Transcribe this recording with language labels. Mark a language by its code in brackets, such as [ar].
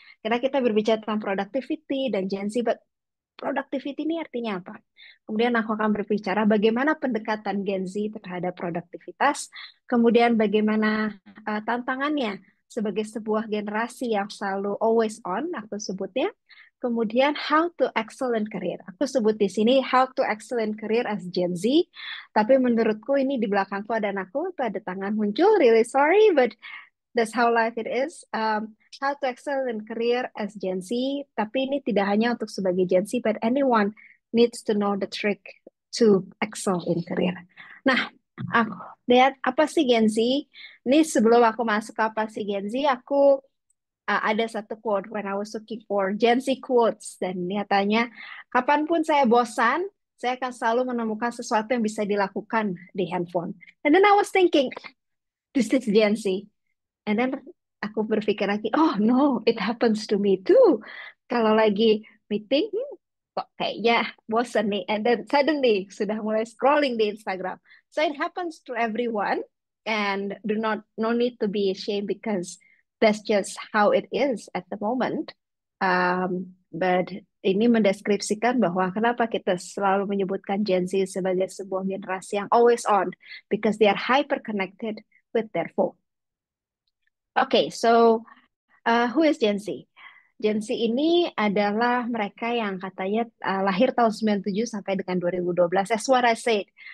[id] Karena kita berbicara tentang productivity dan Gen Z, but productivity ini artinya apa? Kemudian aku akan berbicara bagaimana pendekatan Gen Z terhadap produktivitas, kemudian bagaimana tantangannya sebagai sebuah generasi yang selalu always on, aku sebutnya. [en] Kemudian how to excel in career. [id] Aku sebut di sini [en] how to excel in career as Gen Z, [id] tapi menurutku ini di belakangku ada anakku, itu ada tangan muncul, [en] really sorry, but that's how life it is. How to excel in career as Gen Z, [id] tapi ini tidak hanya untuk sebagai Gen Z, [en] but anyone needs to know the trick to excel in career. [id] Nah, aku lihat apa sih Gen Z? Ini sebelum aku masuk ke apa sih Gen Z, aku ada satu quote [en] when I was looking for Gen Z quotes, [id] dan nyatanya kapanpun saya bosan, saya akan selalu menemukan sesuatu yang bisa dilakukan di handphone. [en] And then I was thinking, this is Gen Z. And then [id] aku berpikir lagi, [en] oh no, it happens to me too. [id] Kalau lagi meeting, kok kayaknya bosan nih. [en] And then suddenly [id] sudah mulai scrolling di Instagram. [en] So it happens to everyone, and do not no need to be ashamed because that's just how it is at the moment. [id] But ini mendeskripsikan bahwa kenapa kita selalu menyebutkan Gen Z sebagai sebuah generasi yang always on, [en] because they are hyper connected with their phone. Okay, so who is Gen Z? [id] Gen Z ini adalah mereka yang katanya lahir tahun 97 sampai dengan 2012. [en] That's what I said.